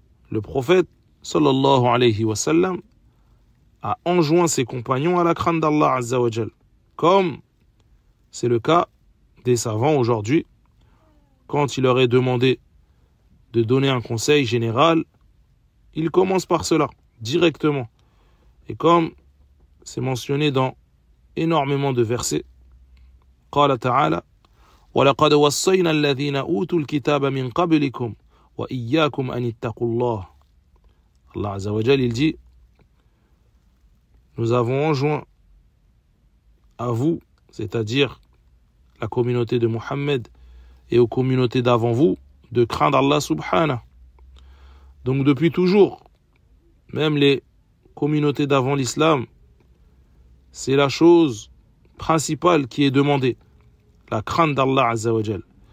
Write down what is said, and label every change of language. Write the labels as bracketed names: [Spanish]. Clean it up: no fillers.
[French] Le prophète sallallahu alayhi wa sallam a enjoint ses compagnons à la crainte d'Allah Azza wa Jal, comme c'est le cas des savants aujourd'hui. Quand il leur est demandé de donner un conseil général, ils commencent par cela, directement. Et comme c'est mentionné dans énormément de versets, [Arabic] قال تعالى وَلَقَدْ وَصَّيْنَا الَّذِينَ أُوتُوا الْكِتَابَ مِنْ قَبْلِكُمْ وَإِيَّاكُمْ أَنِ اتَّقُوا اللَّهَ. [French] Allah Azza wa Jal, il dit, nous avons enjoint à vous, c'est-à-dire la communauté de Mohammed et aux communautés d'avant vous de craindre Allah subhanahu. Donc depuis toujours, même les communautés d'avant l'islam, c'est la chose principale qui est demandée, la crainte d'Allah Azza wa Jal.